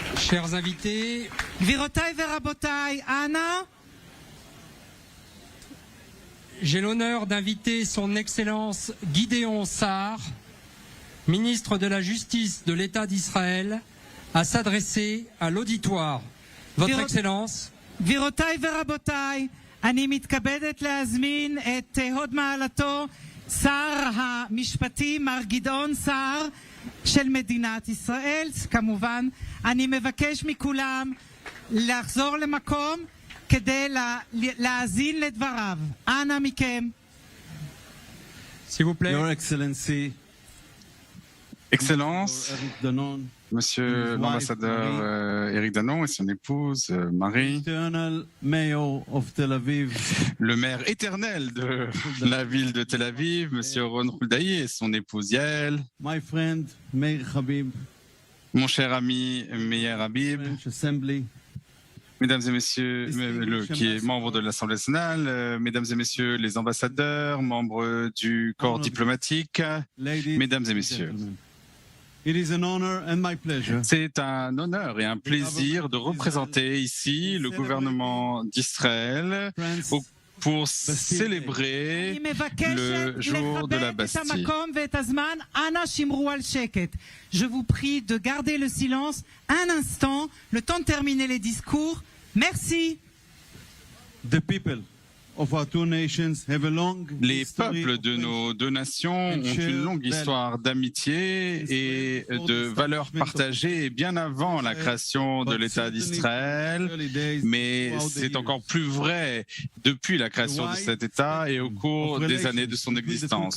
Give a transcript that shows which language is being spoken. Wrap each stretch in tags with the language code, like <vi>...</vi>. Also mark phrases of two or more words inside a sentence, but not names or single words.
<fr>Chers invités,</fr> <he>גבירותיי ורבותיי, אנא,</he> <fr>j'ai l'honneur d'inviter son Excellence Gideon Sa'ar, ministre de la Justice de l'État d'Israël, à s'adresser à l'auditoire. Votre Excellence,</fr> <he>גבירותיי ורבותיי, אני מתכבדת להזמין את הוד מעלתו שר המשפטים מר גדעון סער של מדינת ישראל. כמובן, אני מבקש מכולם לחזור למקום כדי להאזין לדבריו. אנא מכם.</he> <fr>s'il vous plaît.</fr> <en>Your Excellency,</en> <fr>Excellence, Eric Danon, Monsieur l'ambassadeur Éric Danon et son épouse Marie,</fr> <en>Eternal Mayor of Tel Aviv,</en> <fr>le maire éternel de la ville de Tel Aviv, Monsieur Ron Huldaï et son épouse Yael,</fr> <en>my friend Meir Habib,</en> <fr>mon cher ami Meir Habib,</fr> <en>French Assembly,</en> <fr>mesdames et messieurs, qui est membre de l'Assemblée nationale, mesdames et messieurs les ambassadeurs, membres du corps diplomatique,</fr> <en>ladies</en> <fr>mesdames et</fr> <en>and</en> <fr>messieurs.</fr> <en>gentlemen. It is an honor and my pleasure</en> <fr>C'est un honneur et un plaisir de représenter ici le gouvernement d'Israël pour célébrer</fr> <he>אני מבקשת</he> <fr>le jour de la</fr> <he>לכבד את</he> <fr>Bastille.</fr> <he>המקום ואת הזמן. אנא שמרו על שקט.</he> <fr>Je vous prie de garder le silence un instant, le temps de terminer les discours. Merci.</fr> <en>the people of our two nations have a long</en> <fr>Les</fr> <en>history</en> <fr>peuples</fr> <en>of</en> <fr>de nos deux nations ont une longue histoire d'amitié et de valeurs partagées bien avant la création de l'État d'Israël, mais c'est encore plus vrai depuis la création de cet État et au cours des années de son existence.</fr>